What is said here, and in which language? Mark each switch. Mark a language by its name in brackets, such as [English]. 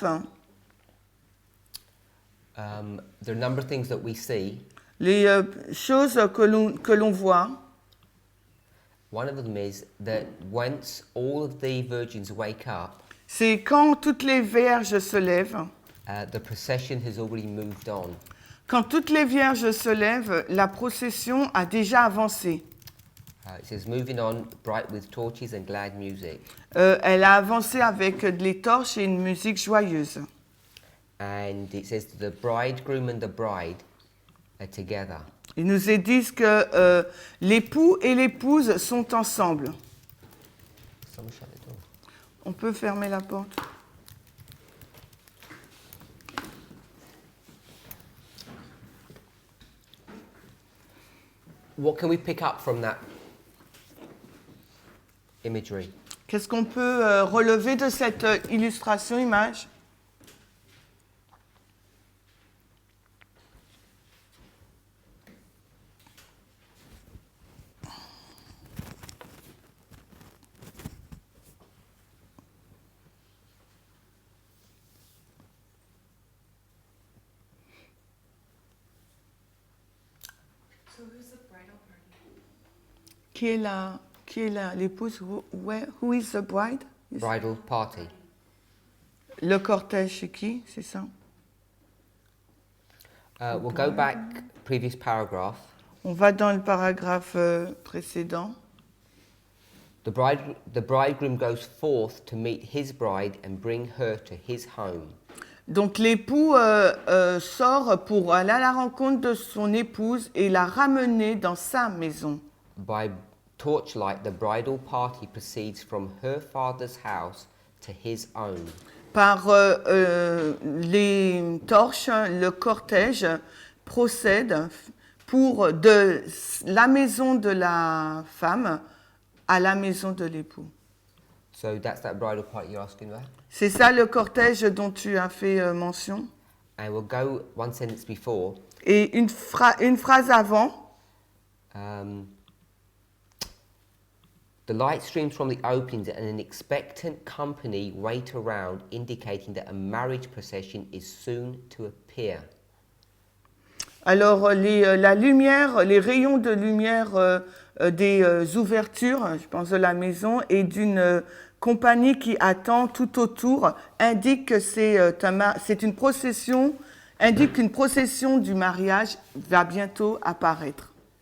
[English] there are a number of things that we see. [French] les choses que l'on voit, [English] One of them is that once all of the virgins wake up, [French] c'est quand toutes les vierges se lèvent. [English] the procession has already moved on. [French] Quand toutes les vierges se lèvent, la procession a déjà avancé. [English] It says, moving on, bright with torches and glad music. [French] Elle a avancé avec les torches et une musique joyeuse. [English] And it says the bridegroom and the bride are together. [French] Ils nous disent que l'époux et l'épouse sont ensemble. [English] Someone shut the door. [French] On peut fermer la porte. [English] what can we pick up from that imagery? [French] Qu'est-ce qu'on peut relever de cette illustration, image? Qui est l'épouse? [English] Who is the bride? Bridal party. [French] Le cortège, c'est qui? C'est ça? [English] We'll go back, previous paragraph. [French] On va dans le paragraphe précédent. [English] The bridegroom goes forth to meet his bride and bring her to his home. [French] Donc l'époux sort pour aller à la rencontre de son épouse et la ramener dans sa maison. [English] By torchlight, the bridal party proceeds from her father's house to his own. [French] Par les torches, le cortège procède pour de la maison de la femme à la maison de l'époux. [English] So that's that bridal party you're asking about? [French] C'est ça le cortège dont tu as fait mention. [English] And we'll go one sentence before. [French] Et une phrase avant. [English] The light streams from the openings and an expectant company wait around, indicating that a marriage procession is soon to appear. [French] Alors la lumière, les rayons de lumière des ouvertures, je pense de la maison, et d'une compagnie qui attend tout autour, indique que c'est une procession, indique qu'une procession du mariage va bientôt apparaître.